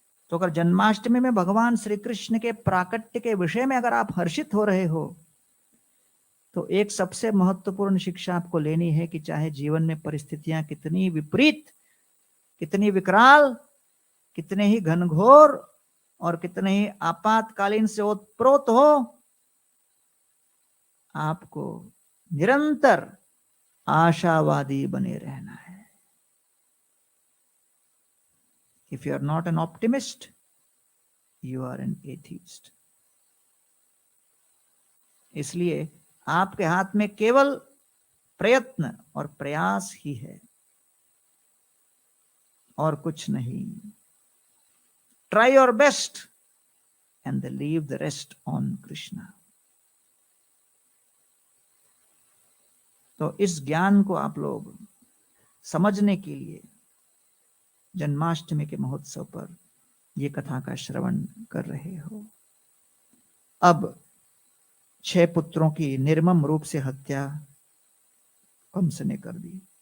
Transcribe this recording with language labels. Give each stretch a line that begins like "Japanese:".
Hindi: तो अगर जन्माष्टमी में भगवान श्री कृष्ण के प्राकट्य के विषय में अगर आप हर्षित हो रहे हो, तो एक सबसे महत्वपूर्ण शिक्षा आपको लेनी है कि चाहे जीवन में परिस्थितियां कितनी विपरीत, कितनी विकराल, कितने ही घनघोर और कितने ही आपातकालीन से ओतप्रोत हो, आपको निरंतर आशावादी बने रहना है।
English: If you are not an optimist, you are an atheist.
Hindi: इसलिए आपके हाथ में केवल प्रयत्न और प्रयास ही है और कुछ नहीं।
English: Try your best and then leave the rest on Krishna.
Hindi: तो इस ज्ञान को आप लोग समझने के लिए जन्माष्टमी के महोत्सव पर यह कथा का श्रवण कर रहे हो। अब 6 पुत्रों की निर्मम रूप से हत्या कंस ने कर दी।